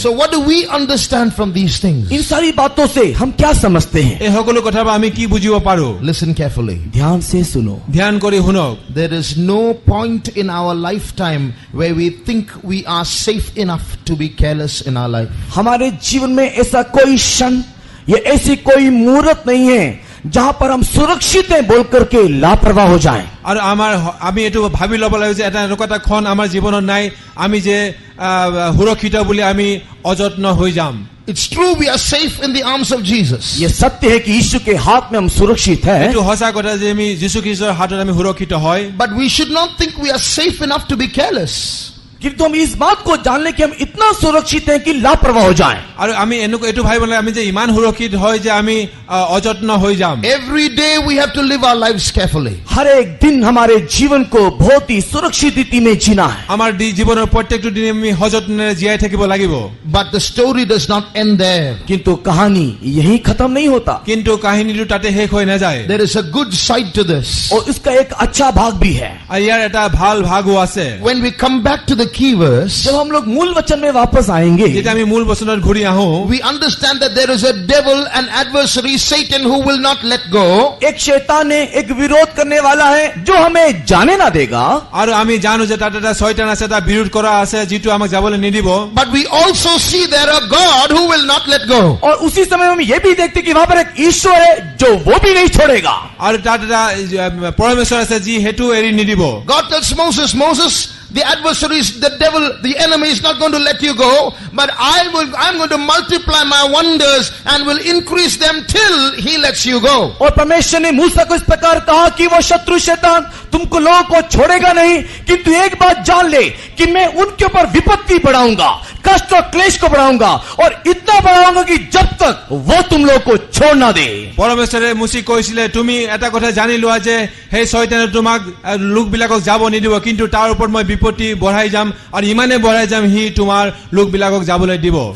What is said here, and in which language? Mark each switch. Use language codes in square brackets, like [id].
[en] So what do we understand from these things? [hi] इन सारी बातों से हम क्या समझते हैं? [as] এই সকলো কথাৰ পৰা আমি কি বুজিব পাৰো? [en] Listen carefully. [hi] ध्यान से सुनो। [as] ধ্যান কৰি শুনক। [en] There is no point in our lifetime where we think we are safe enough to be careless in our life. [hi] हमारे जीवन में ऐसा कोई क्षण या ऐसी कोई मुहूर्त नहीं है जहां पर हम सुरक्षित हैं बोल करके लापरवाह हो जाएं। [as] আৰু আমি এইটো ভাবি ল'ব লাগিব যে এটা এনেকুৱা এটা ক্ষণ আমাৰ জীৱনত নাই আমি যে সুৰক্ষিত বুলি আমি অযত্ন হৈ যাম। [en] It's true we are safe in the arms of Jesus. [hi] ये सत्य है कि यीशु के हाथ में हम सुरक्षित हैं। [as] এইটো সঁচা কথা যে আমি যীশু খ্ৰীষ্টৰ হাতত আমি সুৰক্ষিত হয়। [en] But we should not think we are safe enough to be careless. [hi] किंतु हम इस बात को जान लें कि हम इतना सुरक्षित हैं कि लापरवाह हो जाएं। [as] আৰু আমি এইটো ভাবিব লাগে আমি যে ইমান সুৰক্ষিত হয় যে আমি অযত্ন হৈ যাম। [en] Every day we have to live our lives carefully. [hi] हर एक दिन हमारे जीवन को बहुत ही सुरक्षित रीति में जीना है। [as] আমাৰ জীৱনৰ প্ৰত্যেকটো দিনে আমি সযত্নেৰে জীয়াই থাকিব লাগিব। [en] But the story does not end there. [hi] किंतु कहानी यही खत्म नहीं होता। [as] কিন্তু কাহিনীটো তাতে শেষ হৈ নাযায়। [en] There is a good side to this. [hi] और इसका एक अच्छा भाग भी है। [as] আৰু ইয়াৰ এটা ভাল ভাগো আছে। [en] When we come back to the key verse, [hi] जब हम लोग मूल वचन में वापस आएंगे, [as] যেতিয়া আমি মূল বচনত ঘূৰি আহো, [en] we understand that there is a devil, an adversary, Satan, who will not let go. [hi] एक शैतान है, एक विरोध करने वाला है जो हमें जाने ना देगा। [as] আৰু আমি জানো যে তাত এটা শয়তান আছে, এটা বিৰোধ কৰা আছে যিটো আমাক যাবলৈ নিদিব। [en] But we also see there a God who will not let go. [hi] और उसी समय हम ये भी देखते कि वहां पर एक ईश्वर है जो वो भी नहीं छोड़ेगा। [as] আৰু তাত এটা পৰমেশ্বৰ আছে যি হেতু এৰি নিদিব। [en] God tells Moses, Moses, the adversaries, the devil, the enemy is not going to let you go, but I'm going to multiply my wonders and will increase them till he lets you go. [hi] और परमेश्वर ने मूसा को इस प्रकार कहा कि वो शत्रु शैतान तुमको लोगों को छोड़ेगा नहीं, किंतु एक बात जान ले कि मैं उनके ऊपर विपत्ति बढ़ाऊंगा, कष्ट और क्लेश को बढ़ाऊंगा और इतना बढ़ाऊंगा कि जब तक वो तुम लोग को छोड़ ना दे। [as] পৰমেশ্বৰে মুচি কৈছিলে তুমি এটা কথা জানি লোৱা যে সেই শয়তানে তোমাক লোকবিলাকক যাব নিদিব, কিন্তু তাৰ ওপৰত মই বিপত্তি বঢ়াই যাম আৰু ইমানে বঢ়াই যাম সি তোমাৰ লোকবিলাকক যাবলৈ দিব।